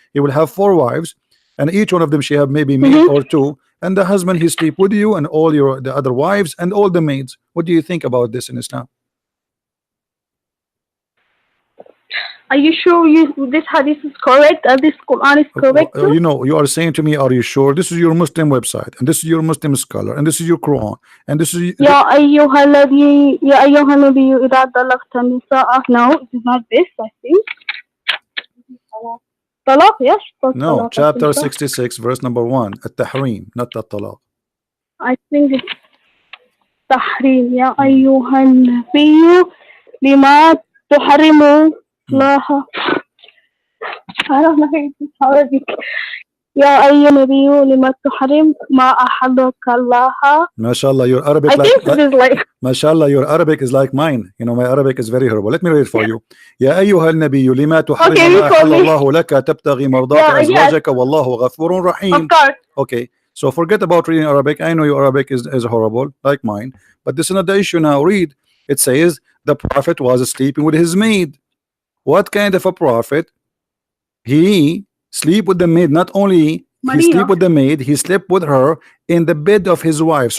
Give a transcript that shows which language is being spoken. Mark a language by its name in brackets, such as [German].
[English] He will have 4 wives, and each one of them she have maybe maid or 2, and the husband he sleep with you and all the other wives and all the maids. What do you think about this in Islam? Are you sure this hadith is correct? This Quran is correct? You know, you are saying to me, are you sure? This is your Muslim website, and this is your Muslim scholar, and this is your Quran, and this is [Arabic] يا أيها النبي إذا طلقت النساء. [English] No, it is not this, I think. Talaq, yes. no, chapter 66, verse number 1, at-tahrim, not at-talaq. I think it's tahrim. [Arabic] يا أيها النبي لما تحرم الله. [English] I don't know if it's Arabic. [Arabic] يا أيها النبي لما تحرم ما أحلك الله. [English] MashaAllah, your Arabic. I think it is like. MashaAllah, your Arabic is like mine. You know, my Arabic is very horrible. Let me read it for you. [Arabic] يا أيها النبي لما تحرم ما أحل الله لك تبتغي مرضات أزواجك والله غفور رحيم. [English] Of course. Okay, so forget about reading Arabic. I know your Arabic is horrible, like mine, but this is not the issue now. Read. It says the Prophet was sleeping with his maid. What kind of a prophet? He sleep with the maid. Not only he sleep with the maid, he slept with her in the bed of his wife.